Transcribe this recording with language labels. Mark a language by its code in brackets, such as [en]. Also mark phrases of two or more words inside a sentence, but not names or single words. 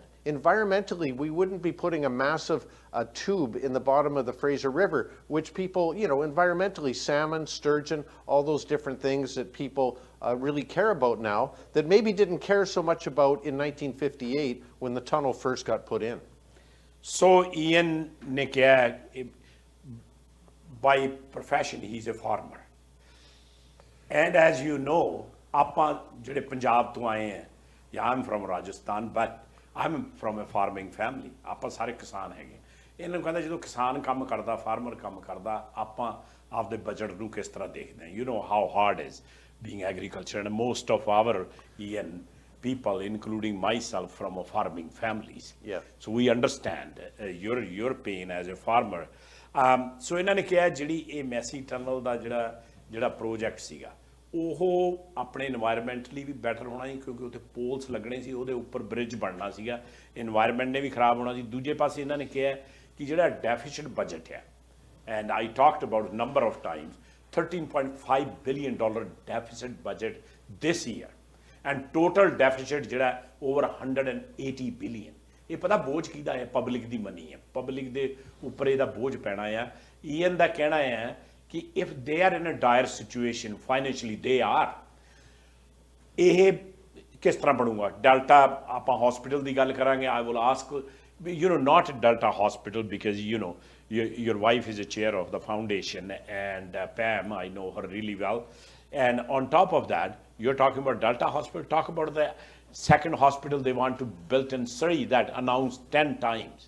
[en] Environmentally, we wouldn't be putting a massive tube in the bottom of the Fraser River, which people, you know, environmentally, salmon, sturgeon, all those different things that people really care about now, that maybe didn't care so much about in 1958 when the tunnel first got put in. So [pa] ਇਆਨ ਨੇ ਕਿਹਾ, [en] by profession he's a farmer, and as you know, [pa] ਆਪਾਂ ਜਿਹੜੇ ਪੰਜਾਬ ਤੋਂ ਆਏ हैं, [en] I'm from Rajasthan, but I'm from a farming family. [pa] ਆਪਾਂ ਸਾਰੇ ਕਿਸਾਨ ਹੈਗੇ। ਇਹਨਾਂ ਨੂੰ ਕਹਿੰਦਾ ਜਦੋਂ ਕਿਸਾਨ ਕੰਮ ਕਰਦਾ, ਫਾਰਮਰ ਕੰਮ ਕਰਦਾ, ਆਪਾਂ ਆਪਦੇ ਬਜਟ ਨੂੰ ਕਿਸ ਤਰ੍ਹਾਂ ਦੇਖਦੇ ਹਾਂ। [en] You know how hard is being agriculture, and most of our people, including myself, from a farming families. Yeah. So we understand your pain as a farmer. [pa] So ਇਹਨਾਂ ਨੇ ਕਿਹਾ ਜਿਹੜੀ ਇਹ ਮੈਸੀ ਟਨਲ ਦਾ ਜਿਹੜਾ ਪ੍ਰੋਜੈਕਟ ਸੀਗਾ, ਉਹ ਆਪਣੇ [en] environmentally ਵੀ better [pa] ਹੋਣਾ ਸੀ, ਕਿਉਂਕਿ ਉੱਥੇ ਪੋਲਸ ਲੱਗਣੇ ਸੀ, ਉਹਦੇ ਉੱਪਰ ਬ੍ਰਿਜ ਬਣਨਾ ਸੀਗਾ, ਇਨਵਾਇਰਮੈਂਟ ਨੇ ਵੀ ਖਰਾਬ ਹੋਣਾ ਸੀ। ਦੂਜੇ ਪਾਸੇ ਇਹਨਾਂ ਨੇ ਕਿਹਾ ਕਿ ਜਿਹੜਾ ਡੈਫੀਸਿਟ ਬਜਟ ਹੈ, [en] and I talked about number of times, $13.5 billion deficit budget this year, and total deficit [pa] ਜਿਹੜਾ [en] over 180 billion। [pa] ਇਹ ਪਤਾ ਬੋਝ ਕਿਹਦਾ ਹੈ? ਪਬਲਿਕ ਦੀ ਮਨੀ ਹੈ, ਪਬਲਿਕ ਦੇ ਉੱਪਰ ਇਹਦਾ ਬੋਝ ਪੈਣਾ ਆ। ਈਐਨ ਦਾ ਕਹਿਣਾ ਹੈ ਕਿ [en] if they are in a dire situation financially, they are, [pa] ਇਹ ਕਿਸ ਤਰ੍ਹਾਂ ਬਣੂਗਾ? ਡੈਲਟਾ ਆਪਾਂ ਹਸਪੀਟਲ ਦੀ ਗੱਲ ਕਰਾਂਗੇ। [en] I will ask, you know, not Delta Hospital, because you know your wife is a chair of the foundation, and Pam, I know her really well, and on top of that you're talking about Delta Hospital. Talk about the second hospital they want to build in Surrey that announced 10 times.